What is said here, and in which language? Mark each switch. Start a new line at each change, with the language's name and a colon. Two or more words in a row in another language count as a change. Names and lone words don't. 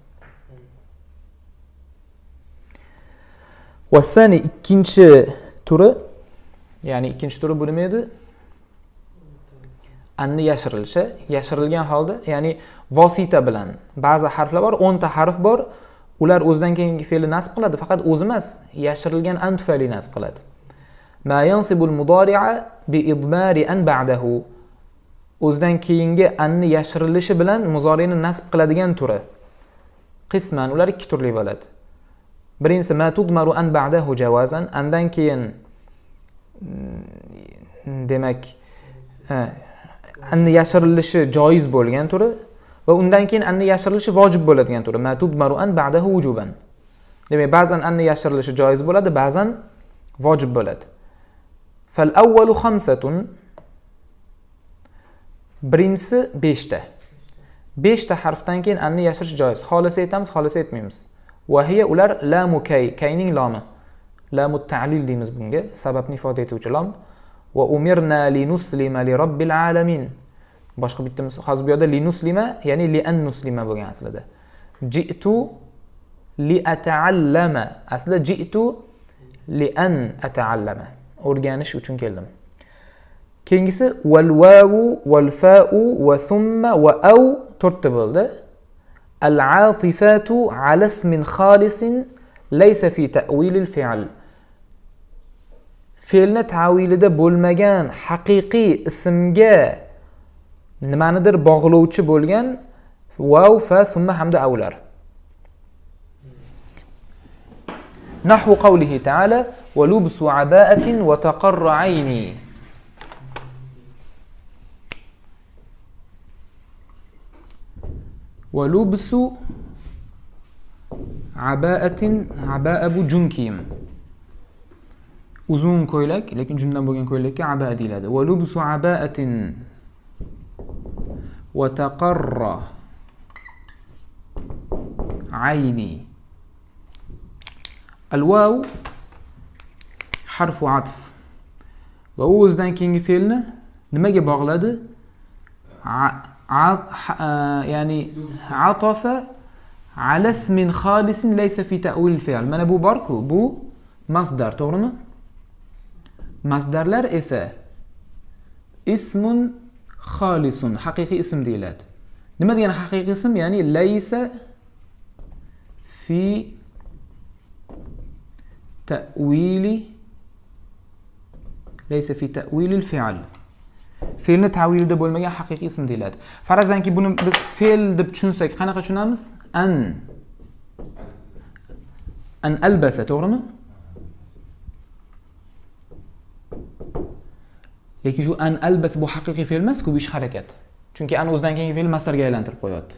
Uzbek: Va thani ikkinchi turi, ya'ni ikkinchi turi bu nima edi? Anni yashirilishi, yashirilgan holda, ya'ni vosita bilan. Ba'zi harflar bor, 10 ta harf bor, ular o'zidan keyingi fe'lni nasb qiladi, faqat o'zi emas, yashirilgan an tufayli nasb qiladi.
Arabic: ما ينصب المضارع بإضمار أن بعده.
Uzbek: O'zidan keyingi anni yashirilishi bilan muzoriyni nasb qiladigan turi. Qisman ular ikki turli bo'ladi. Birinchisi
Arabic: ما تضمر أن بعده جوازا,
Uzbek: andan keyin demak anni yashirilishi joiz bo'lgan turi va undan keyin anni yashirilishi vojib bo'ladigan turi.
Arabic: ما تضمر أن بعده وجوبا.
Uzbek: Demak, ba'zan anni yashirilishi joiz bo'ladi, ba'zan vojib bo'ladi.
Arabic: فالأول خمسة,
Uzbek: birinchisi 5 ta. 5 ta harfdan keyin anni yashirish joiz. Xolasa aytamiz, xolasa aytmaymiz.
Arabic: وهي
Uzbek: ular
Arabic: لام كي,
Uzbek: kayning lomi.
Arabic: لام تعليل
Uzbek: deymiz bunga, sababni ifoda etuvchi lom.
Arabic: وأمرنا لنسلم لرب العالمين.
Uzbek: Boshqa bitta misol, hozir bu yerda linuslima, ya'ni
Arabic: لأن نسلم
Uzbek: bo'lgan aslida.
Arabic: جئت لأتعلم, aslida جئت لأن أتعلم,
Uzbek: o'rganish uchun keldim.
Arabic: Keyingisi والواو والفاء وثم وأو
Uzbek: to'rtta bo'ldi.
Arabic: العاطفة على اسم خالص ليس في تأويل الفعل.
Uzbek: Fe'lni ta'vilida bo'lmagan haqiqiy ismga nimanidir bog'lovchi bo'lgan vav, fa, thumma hamda avlar.
Arabic: نحو قوله تعالى ولبس عباءة وتقر عيني. ولبس عباءة,
Uzbek: aba'a bu jun kiyim. Uzun ko'ylak, lekin jundan bo'lgan ko'ylakka aba deyiladi.
Arabic: ولبس عباءة وتقر عيني. الواو حرف عطف.
Uzbek: Va o'zidan keyingi fe'lni nimaga bog'ladi?
Arabic: يعني عطف على اسم خالص ليس في تأويل فعل.
Uzbek: Mana bu bor-ku, bu masdar, to'g'rimi? Masdarlar esa
Arabic: اسم خالص,
Uzbek: haqiqiy ism deyiladi. Nima degani haqiqiy ism?
Arabic: يعني ليس في تأويل، ليس في تأويل الفعل.
Uzbek: Fe'lni ta'vilida bo'lmagan haqiqiy ism deyiladi. Farazanki buni biz fe'l deb tushunsak, qanaqa tushunamiz?
Arabic: أن ألبس, to'g'rimi?
Uzbek: Lekin shu
Arabic: أن ألبس
Uzbek: bu haqiqiy fe'l emas-ku, bu ish harakat. Chunki an o'zidan keyingi fe'l masdarga aylantirib qo'yadi.